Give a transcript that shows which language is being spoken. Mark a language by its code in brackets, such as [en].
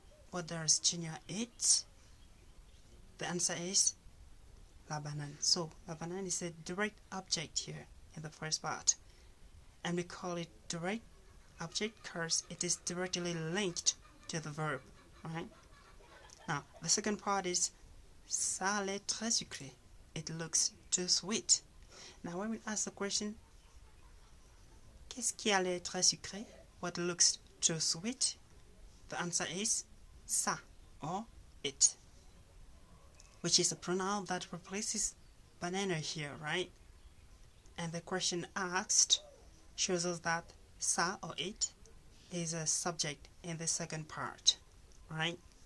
[en] What does Junior eat? The answer is [fr] la banane. [en] So [fr] la banane [en] is a direct object here in the first part. And we call it direct object because it is directly linked to the verb, right? Now, the second part is [fr] ça a l'air très sucré. [en] It looks too sweet. Now, when we ask the question, [fr] qu'est-ce qui a l'air très sucré? [en] What looks too sweet? The answer is [fr] ça, [en] or it, which is a pronoun that replaces banana here, right? And the question asked shows us that [fr] ça [en] or it is a subject in the second part, right?